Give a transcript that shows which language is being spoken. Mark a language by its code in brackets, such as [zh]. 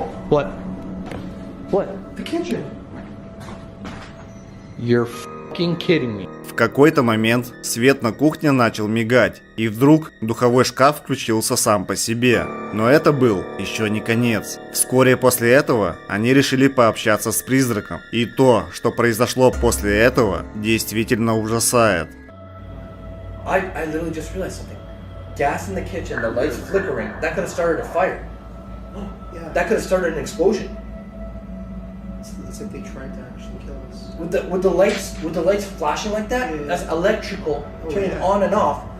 [en] What? What? The kitchen. You're fucking kidding me. [ru] В какой-то момент свет на кухне начал мигать, и вдруг духовой шкаф включился сам по себе. Но это был еще не конец. Вскоре после этого они решили пообщаться с призраком. И то, что произошло после этого, действительно ужасает. [en] I literally just realized something. Gas in the kitchen, the lights flickering. That could have started a fire. Yeah. That could have started an explosion. It's like they tried to actually kill us. With the lights flashing like that, yeah. That's electrical turning on and off.